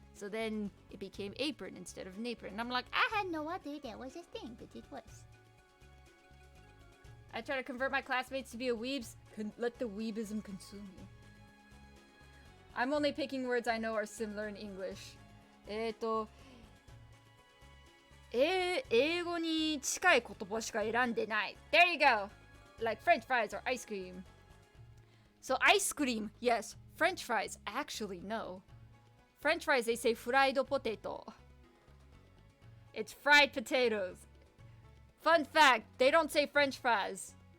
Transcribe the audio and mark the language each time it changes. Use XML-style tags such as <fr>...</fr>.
<en>So then it became apron instead of napron. And I'm like, I had no idea that was a thing, but it was. I try to convert my classmates to be a weebs. Let the weebism consume you. I'm only picking words I know are similar in English.</en> <ja>英語に近い言葉しか選んでない.</ja> <en>There you go. Like French fries or ice cream. So ice cream, yes. French fries, actually no. French fries, they say fried potato. It's fried potatoes. Fun fact, they don't say French fries.</en>